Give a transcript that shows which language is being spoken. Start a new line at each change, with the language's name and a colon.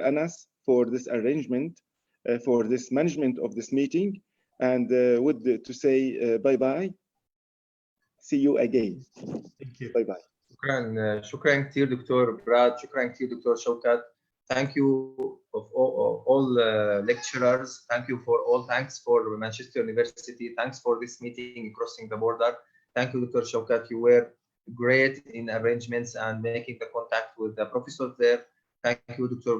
English: Anas for this arrangement, for this management of this meeting, and would to say bye-bye. See you again. Thank you. Bye-bye.
Arabic: شكرا كثير دكتور براد، شكرا كثير دكتور شوكات.
English: Thank you of all lecturers. Thanks for Manchester University. Thanks for this meeting crossing the border. Thank you, Dr. Shaukat. You were great in arrangements and making the contact with the professors there. Thank you, Dr.